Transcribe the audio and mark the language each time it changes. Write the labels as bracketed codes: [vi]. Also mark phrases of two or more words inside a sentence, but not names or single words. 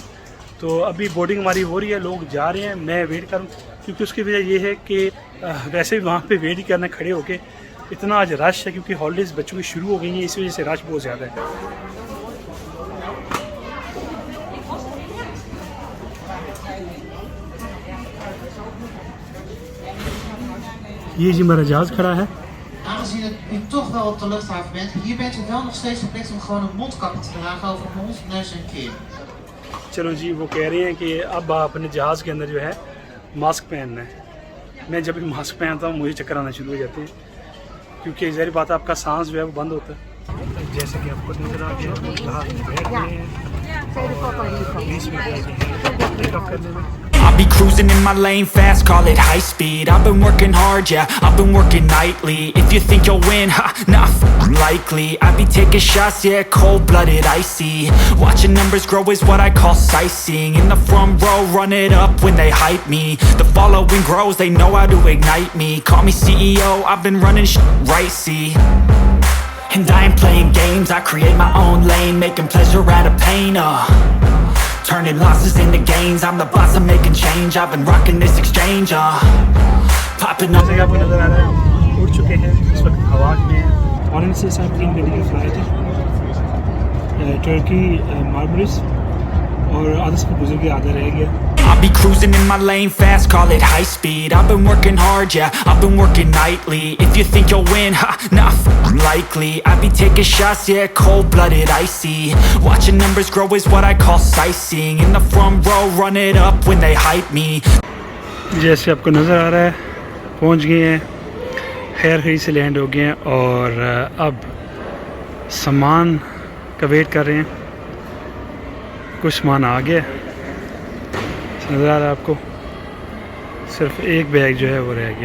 [ur] تو ابھی بورڈنگ ہماری ہو رہی ہے، لوگ جا رہے ہیں، میں ویٹ کروں، کیونکہ اس کی وجہ یہ ہے کہ ویسے بھی وہاں پہ ویٹ ہی کرنا کھڑے ہو کے، اتنا آج رش ہے کیونکہ ہالیڈیز بچوں کی شروع ہو گئی ہیں، اس وجہ سے رش بہت زیادہ ہے۔ یہ جی میرا جہاز کھڑا ہے۔ [nl] Aangezien u toch wel op de luchthaven bent, hier bent u wel nog steeds verplicht om gewoon een mondkapje te dragen over mond, neus en kin. [ur] چلو جی، وہ کہہ رہے ہیں کہ اب آپ اپنے جہاز کے اندر جو ہے ماسک پہننا ہے۔ میں جب بھی ماسک پہنتا ہوں مجھے چکر آنا شروع ہو جاتے ہیں، کیونکہ ظاہر بات ہے آپ کا سانس جو ہے وہ بند ہوتا ہے۔ جیسے کہ آپ کو نظر آ گیا جہاز میں بیٹھ گئے ہیں، [en] I'll be cruising in my lane fast, call it high speed. I've been working hard, yeah, I've been working nightly. If you think you'll win, ha, not likely. I be taking shots, yeah, cold-blooded, icy. Watching numbers grow is what I call sightseeing. In the front row, run it up when they hype me. The following grows, they know how to ignite me. Call me CEO, I've been running right, see. And I ain't playing games, I create my own lane, making pleasure out of pain, turning losses into gains. I'm the boss, I'm making change. I've been rocking this exchange, popping up. [ur] جیسے کہ آپ کو نظر آ رہا ہے اڑ چکے ہیں اس وقت ہوا میں۔ ہالینڈ سے 3 گھنٹے کی فلائٹ ہے ترکی مارمارس، اور آدھا سفر گزر گیا، آدھا رہ گیا۔ [en] I'll be cruising in my lane fast, call it high speed. I've been working hard, yeah, I've been working nightly. If you think you'll win, ha, not likely. I be taking shots, yeah, cold-blooded, icy. Watching numbers grow is what I call sightseeing. In the front row, run it up when they hype me. [ur] جیسے آپ کو نظر آ رہا ہے پہنچ گئے ہیں، خیر خیریت سے لینڈ ہو گئے ہیں اور اب سامان کا ویٹ کر رہے ہیں۔ کچھ سامان آ گیا نظر آ رہا ہے آپ کو، صرف ایک بیگ جو ہے وہ رہ گیا۔